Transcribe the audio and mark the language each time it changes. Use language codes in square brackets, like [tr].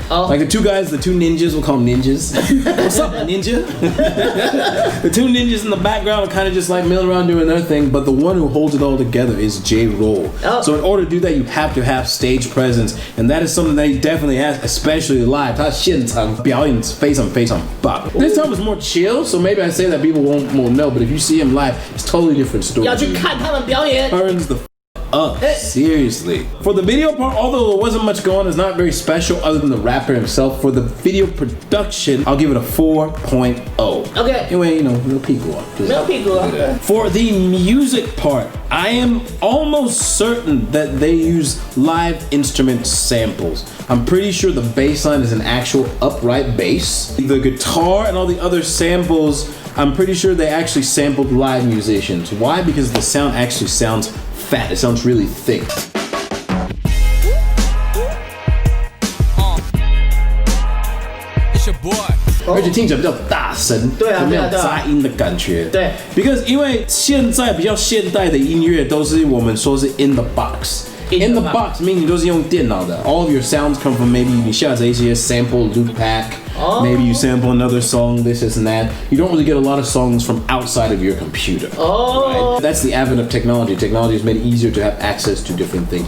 [en] Like the two guys, the two ninjas, we'll call them ninjas. What's up, ninja? The two ninjas in the background are kind of just like milling around doing their thing, but the one who holds it all together is JAYRoll. So in order to do that, you have to have stage presence, and that is something that he definitely has, especially live. [zh] 他现场表演非常非常棒。 [en] This time was more chill, so maybe I say that people won't know, but if you see him live, it's a totally different story. [zh] 要去看他们表演。 [en] Turns the up, seriously. For the video part, although there wasn't much going on, it's not very special other than the rapper himself. For the video production, I'll give it a 4.0. Okay. Anyway, you know, no people. For the music part, I am almost certain that they use live instrument samples. I'm pretty sure the bass line is an actual upright bass. The guitar and all the other samples, I'm pretty sure they actually sampled live musicians. Why? Because the sound actually sounds fat. It sounds really thick. It's your boy. [zh] 而且听起来比较大声，对啊，没有杂音的感觉。对， [en] because [zh] 因为现在比较现代的音乐都是我们说是 [en] in the box。 In the box meaning [zh] 都是用电脑的。 [en] All of your sounds come from maybe [zh] 你下载一些 [en] sample loop pack. Maybe you sample another song, this and that. You don't really get a lot of songs from outside of your computer. Right? That's the advent of technology. Technology has made it easier to have access to different things.